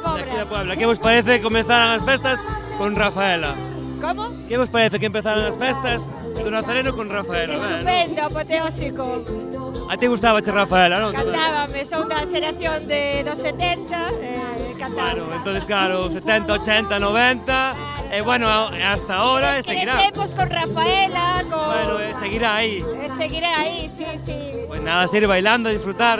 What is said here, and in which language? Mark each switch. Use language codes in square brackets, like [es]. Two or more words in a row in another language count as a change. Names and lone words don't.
[gl] Pobra. aquí da Puebla. Que vos parece que comenzaran as festas con Rafaela? [es] ¿Cómo? [gl] Que vos parece que empezaran as festas do Nazareno con Rafaela? [es] Estupendo, apoteósico. [gl] A ti gustaba Rafaela, non? Cantábame, son da xeración dos 70, cantaba. [es] Bueno, entonces claro, 70, 80, 90, bueno, hasta ahora seguirá. [gl] Crecemos con Rafaela, [es] Bueno, seguirá ahí. seguiré ahí, sí, sí. Pues nada, seguir bailando, disfrutar.